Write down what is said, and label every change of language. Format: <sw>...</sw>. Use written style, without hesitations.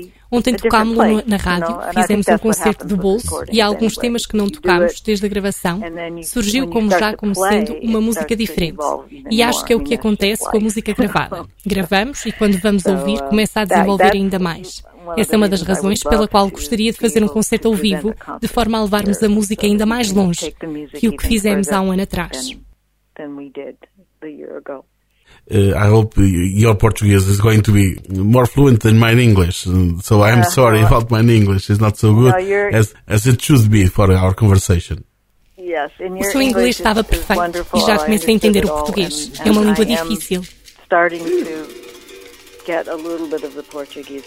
<pt>Ontem tocámo-lo na rádio, fizemos um concerto de bolso, e há alguns temas que não tocámos desde a gravação, surgiu como já como sendo uma música diferente. E acho que é o que acontece com a música gravada. Gravamos, e quando vamos ouvir, começa a desenvolver ainda mais. Essa é uma das razões pela qual gostaria de fazer um concerto ao vivo, de forma a levarmos a música ainda mais longe que o que fizemos há um ano atrás.</pt> <en>I hope your Portuguese is going to be more fluent than my English. So I'm sorry about my English. It's not so good as it should be for our conversation. Yes, in your</en> <pt>o seu inglês estava perfeito e já comecei a entender o português. É uma língua difícil.</pt> <en>Starting to get a little bit of the Portuguese.</en>